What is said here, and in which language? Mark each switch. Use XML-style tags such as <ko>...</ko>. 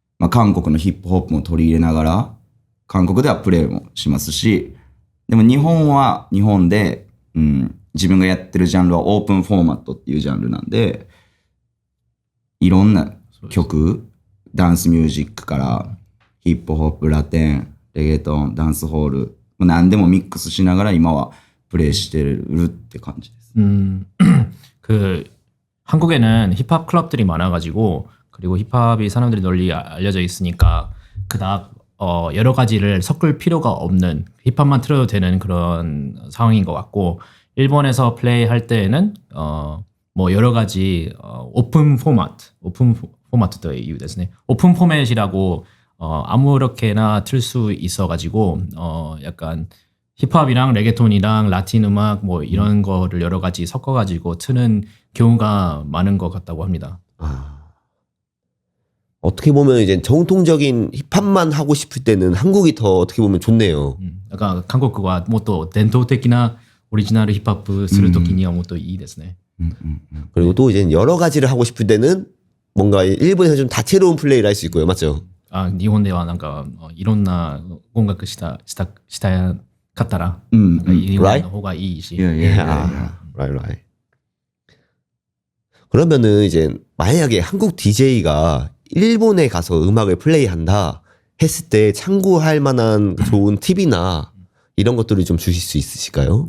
<ja>韓国のヒップホップも取り入れながら、韓国ではプレイもしますし、でも日本は日本で、自分がやってるジャンルはオープンフォーマットっていうジャンルなんで、いろんな曲、ダンスミュージックからヒップホップ、ラテン、レゲトン、ダンスホール何でもミックスしながら今はプレイしてるって感じです。</ja> <ko>그 한국에는 힙합 클럽들이 많아가지고 그리고 힙합이 사람들이 널리 알려져 있으니까 그닥 여러 가지를 섞을 필요가 없는 힙합만 틀어도 되는 그런 상황인 것 같고 일본에서 플레이할 때에는 뭐 여러 가지 오픈 포마트의 이유</ko> <ja>ですね.</ja> <ko>오픈 포맷이라고 아무렇게나 틀 수 있어가지고 약간 힙합이랑 레게톤이랑 라틴 음악 뭐 이런 거를 여러 가지 섞어가지고 트는 경우가 많은 것 같다고 합니다. 어떻게 보면 이제 정통적인 힙합만 하고 싶을 때는 한국이 더 어떻게 보면 좋네요. 약간 한국과 뭐 또</ko> <ja>伝統的な</ja> <ko>오리지널 힙합</ko> <ja>するときにはもっといいですね.</ja> <ko>그리고 또 이제 여러 가지를 하고 싶을 때는 뭔가 일본에서 좀 다채로운 플레이를 할 수 있고요. 맞죠?</ko> <ja>日本ではなんかいろんな音楽したかったら、うんなんか日本の方がいいし。</ja> <en>Yeah, yeah, yeah, 아, yeah. right.</en> <ko>그러면은 이제 만약에 한국 DJ가 일본에 가서 음악을 플레이한다 했을 때 참고할 만한 좋은 팁이나 이런 것들을 좀 주실 수 있으실까요?</ko>